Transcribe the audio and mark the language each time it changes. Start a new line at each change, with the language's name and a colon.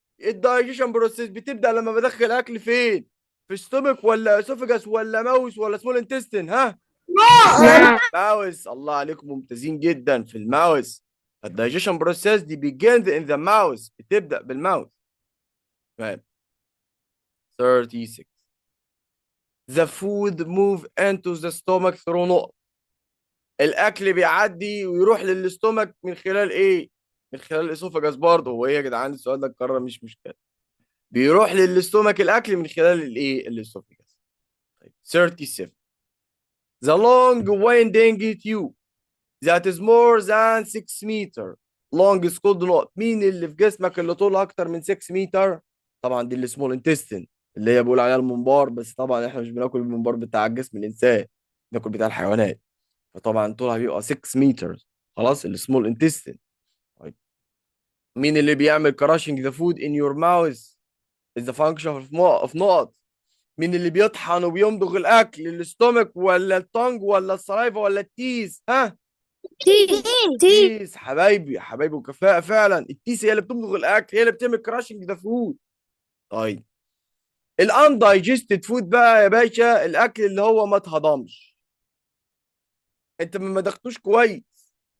Arabic: الدايجيشن بروسيس بتبدا لما بدخل اكل فين؟ في ستومك ولا اسوفيجاس ولا ماوس ولا سمول انتستين؟ ها؟ ماوس. الله عليكم، ممتازين جدا في الماوس. الدايجيشن بروسيس دي
English: begins in the mouse،
Arabic: بتبدا بالماوس. تمام. 36.
English: the food move into the stomach through نقط.
Arabic: الاكل بيعدي ويروح للاستومك من خلال ايه؟ من خلال الاسوفاجاس برضه. هو ايه يا جدعان السؤال ده اتكرر، مش مشكله. بيروح للاستومك الاكل من خلال الايه، الاسوفاجاس. طيب، 37.
English: the long winding tube that is more than 6 meter long is called نقط.
Arabic: مين اللي في جسمك اللي طولها اكتر من 6 متر؟ طبعا دي السمول انتستين، اللي هي بيقول عليها المنبار، بس طبعا احنا مش بناكل المنبار بتاع جسم الانسان، بناكل بتاع الحيوانات. فطبعا طولها بيبقى 6 متر. خلاص، السمول انتستين.
English: طيب، مين اللي بيعمل crushing the food in your mouth is the function of نقط.
Arabic: مين اللي بيطحن وبيمضغ الاكل، الاستومك ولا التونج ولا السلايفا ولا التيز؟ ها؟
English: تي.
Arabic: تيس حبايبي حبايبي، وكفاءة فعلا. التيس هي اللي بتمضغ الاكل، هي اللي بتعمل كراشنج ذا فود. طيب الاندايجستد فود بقى يا باشا، الاكل اللي هو ما اتهضمش، انت ما مدغتوش كويس.